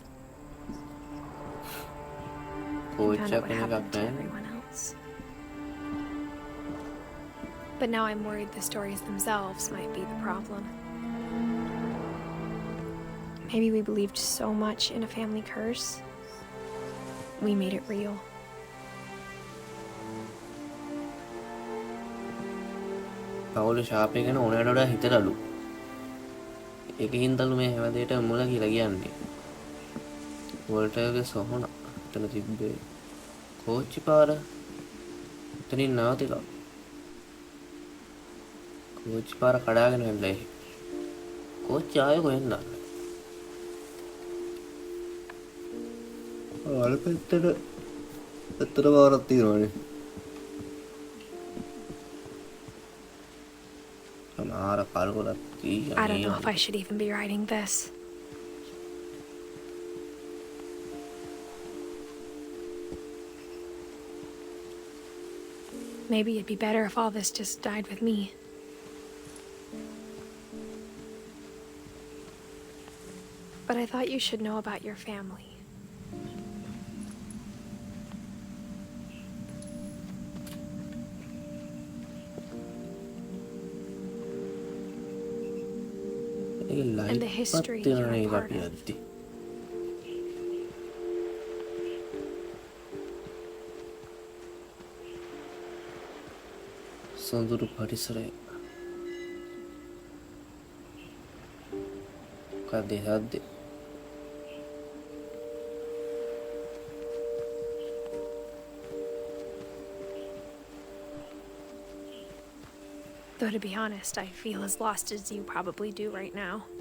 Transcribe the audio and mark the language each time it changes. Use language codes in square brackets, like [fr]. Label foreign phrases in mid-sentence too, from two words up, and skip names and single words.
[en] Found out what happened to everyone else. But now I'm worried the stories themselves might be the problem. Maybe we believed so much in a family curse, we made it real. [si] පවුල ශාපේ ගැන ඕනෑට වඩා හිතලලු. ඒකින්දලු මේ හැම දෙයකටම මුල කියලා කියන්නේ. වෝල්ටර්ගේ සොහන එතන තිබ්බේ. කෝච්චි පාර එතනින් නවතිලා. කෝච්චි පාර කඩාගෙන යන්නේ. කෝච්චි ආයෙ කොහෙන්ද? අර පැත්තට පාරක් තියෙනවනේ. [en] I don't know if I should even be writing this. Maybe it'd be better if all this just died with me. But I thought you should know about your family. And the history you're a part of. [si] සොඳුරු පරිසරය. කදේ හද්දේ. [en] Though to be honest, I feel as lost as you probably do right now.